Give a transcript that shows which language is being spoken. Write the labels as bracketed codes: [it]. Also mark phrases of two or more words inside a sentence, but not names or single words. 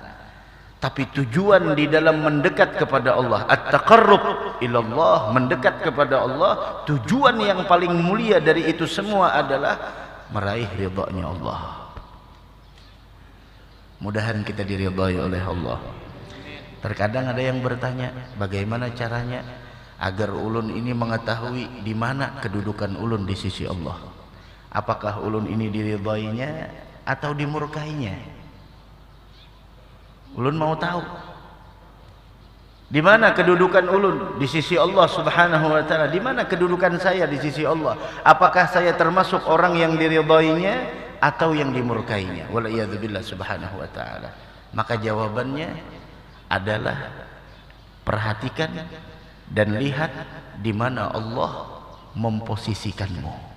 [id] Tapi tujuan di dalam mendekat kepada Allah, [ar] التقرب إلى الله, [id] mendekat kepada Allah, tujuan yang paling mulia dari itu semua adalah meraih ridha-Nya Allah. Mudahan kita diridhai oleh Allah. Terkadang ada yang bertanya, bagaimana caranya agar ulun ini mengetahui di mana kedudukan ulun di sisi Allah? Apakah ulun ini diridhainya atau dimurkainya? Ulun mau tahu di mana kedudukan ulun di sisi Allah [ar] سبحانه وتعالى, [id] di mana kedudukan saya di sisi Allah. Apakah saya termasuk orang yang diridhainya atau yang dimurkainya. [ar] والعياذ بالله سبحانه وتعالى. [id] Maka jawabannya adalah perhatikan dan lihat di mana Allah memposisikanmu.